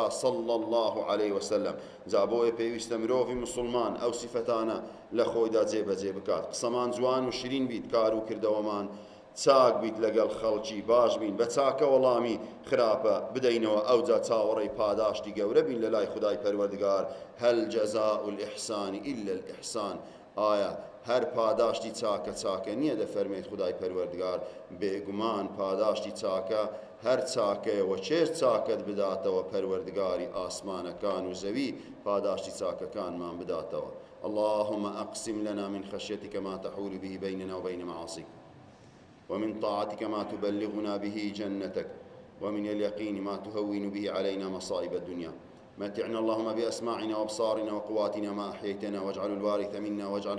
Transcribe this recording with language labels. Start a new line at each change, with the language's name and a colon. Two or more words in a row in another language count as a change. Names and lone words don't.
Arabic: صلی الله علیه وسلم
Central Kurdish: جا بۆیە پێویستە مرۆڤی مسلمان ئەو سیفەتانە لە خۆیدا جێبەجێ بکات قسەمان جوان و شیرین بیت کار و کردەوەمان چاک بیت لەگەڵ خەڵکی باش بین بە چاکە وەڵامی خراپە بدەینەوە ئەوجا چاوەڕێی پاداشتی گەورە بین لە لای خدای پەروەردگار
Arabic: هەل جەزاء الإحسان إلا الإحسان
Central Kurdish: ئایا هەر پاداشتی چاکە نییە دەفەرمێت خدای پەروەردگار بێگومان پاداشتی چاکە هەر چاکەیەوە چێر چاکت بداتەوە پەروەردگاری ئاسمانەکان و زەوی پاداشتی چاکەکانمان بداتەوە
Arabic: اللهم أقسم لنا من خشيتك ما تحول به بيننا وبين معاصيك ومن طاعتك ما تبلغنا به جنتك ومن اليقين ما تهون به علينا مصائب الدنيا متعنا اللهم بأسماعنا وأبصارنا وقواتنا ما أحييتنا واجعل الوارث منا واجعل